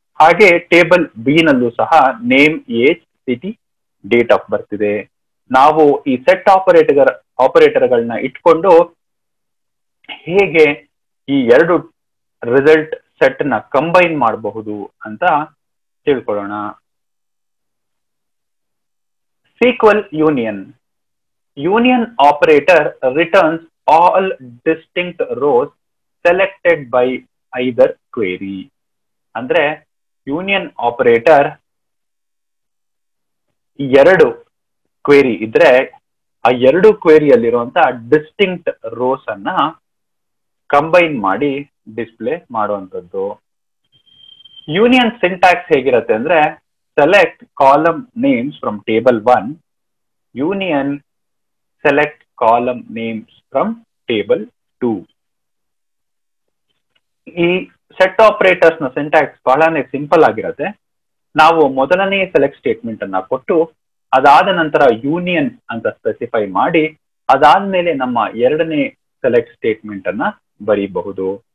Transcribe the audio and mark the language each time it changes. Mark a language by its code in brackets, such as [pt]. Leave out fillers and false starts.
[kn] ಹಾಗೆ table B ನಲ್ಲೂ ಸಹ name, age, city, date of birth ಇದೆ. ನಾವು ಈ ಸೆಟ್ ಆಪರೇಟರ್ಗಳನ್ನ ಇಟ್ಕೊಂಡು ಹೇಗೆ ಈ ಎರಡು ರಿಸಲ್ಟ್ ಸೆಟ್ ನ ಕಂಬೈನ್ ಮಾಡಬಹುದು ಅಂತ ತಿಳ್ಕೊಳ್ಳೋಣ. [en] SQL union. Union operator returns all distinct rows selected by either query. [kn] ಅಂದ್ರೆ ಯೂನಿಯನ್ ಆಪರೇಟರ್ ಎರಡು ಕ್ವೇರಿ ಇದ್ರೆ ಆ ಎರಡು ಕ್ವೇರಿಯಲ್ಲಿರುವಂತ ಡಿಸ್ಟಿಂಕ್ಟ್ ರೋಸ್ ಅನ್ನ ಕಂಬೈನ್ ಮಾಡಿ ಡಿಸ್ಪ್ಲೇ ಮಾಡುವಂಥದ್ದು. ಯೂನಿಯನ್ ಸಿಂಟ್ಯಾಕ್ಸ್ ಹೇಗಿರುತ್ತೆ ಅಂದ್ರೆ [en] select column names from table 1, union select column names from table 2. [kn] ಈ ಸೆಟ್ ಆಪರೇಟರ್ಸ್ ನ ಸಿಂಟ್ಯಾಕ್ಸ್ ಬಹಳನೇ ಸಿಂಪಲ್ ಆಗಿರುತ್ತೆ. ನಾವು ಮೊದಲನೇ ಸೆಲೆಕ್ಟ್ ಸ್ಟೇಟ್ಮೆಂಟ್ ಅನ್ನ ಕೊಟ್ಟು ಅದಾದ ನಂತರ ಯೂನಿಯನ್ ಅಂತ ಸ್ಪೆಸಿಫೈ ಮಾಡಿ ಅದಾದ್ಮೇಲೆ ನಮ್ಮ ಎರಡನೇ ಸೆಲೆಕ್ಟ್ ಸ್ಟೇಟ್ಮೆಂಟ್ ಅನ್ನ ಬರೀಬಹುದು.